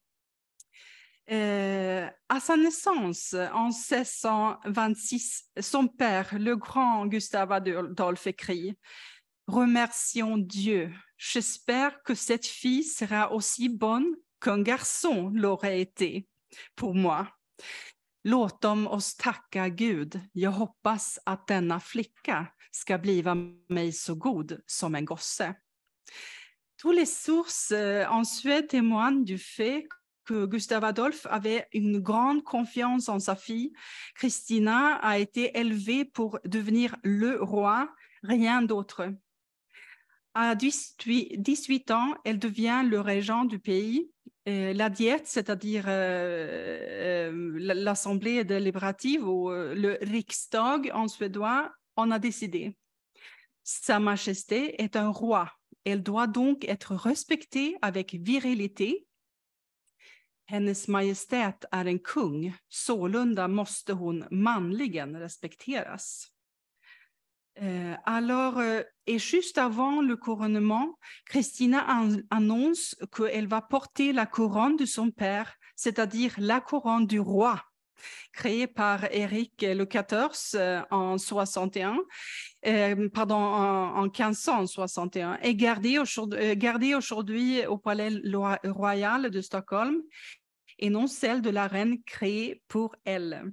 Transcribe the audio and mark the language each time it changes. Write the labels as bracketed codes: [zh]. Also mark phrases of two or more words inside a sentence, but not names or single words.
[fr] À sa naissance, en 1626, son père, le grand Gustave Adolphe, écrit « Remercions Dieu, j'espère que cette fille sera aussi bonne qu'un garçon l'aurait été pour moi. [sv] Låt oss tacka Gud, jag hoppas att denna flicka ska bliva mig så god som en gosse. [fr] » Tous les sources en Suède témoignent du fait que Gustave Adolphe avait une grande confiance en sa fille. Christina a été élevée pour devenir le roi, rien d'autre. À 18 ans, elle devient le régent du pays. La Diète, c'est-à-dire l'Assemblée délibérative ou le Riksdag en suédois, en a décidé. Sa Majesté est un roi. Elle doit donc être respectée avec virilité. [sv] Hennes Majestät är en kung, sålunda måste hon manligen respekteras. [fr] Et juste avant le couronnement, Christina annonce qu'elle va porter la couronne de son père, c'est-à-dire la couronne du roi, créée par Éric le XIV en 1561 et gardée aujourd'hui au palais royal de Stockholm et non celle de la reine créée pour elle.